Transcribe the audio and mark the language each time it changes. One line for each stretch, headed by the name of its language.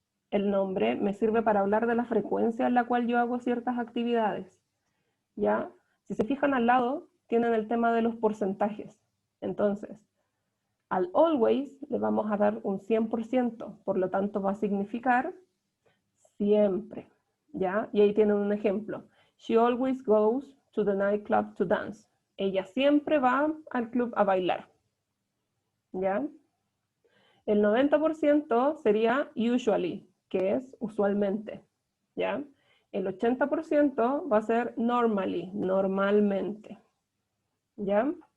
Spanish: El nombre me sirve para hablar de la frecuencia en la cual yo hago ciertas actividades, ¿ya? Si se fijan al lado, tienen el tema de los porcentajes. Entonces, al always le vamos a dar un 100%, por lo tanto va a significar siempre, ¿ya? Y ahí tienen un ejemplo.
English: She always goes to the nightclub to dance.
Spanish: Ella siempre va al club a bailar, ¿ya? El 90% sería usually, que es usualmente, ¿ya? El 80% va a ser normally, normalmente, ¿ya?